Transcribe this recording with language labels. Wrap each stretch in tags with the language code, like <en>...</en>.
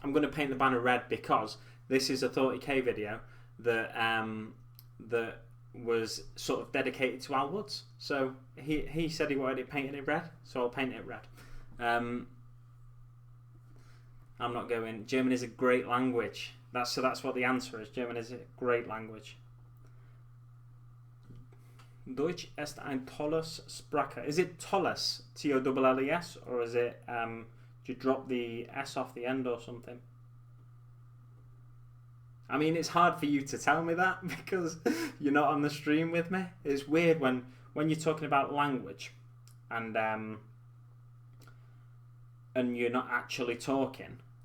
<en>I'm going to paint the banner red because this is a Thoughty K video that was sort of dedicated to Al Woods. So he said he wanted it painted in red, so I'll paint it red. I'm not going. German is a great language. That's what the answer is. German is a great language.</en> <de>Deutsch ist ein tolles Sprache.</de> <en>Is it tolles, T-O-L-L-E-S, or is it do you drop the S off the end or something? I mean, it's hard for you to tell me that because you're not on the stream with me. It's weird when you're talking about language and you're not actually talking.</en>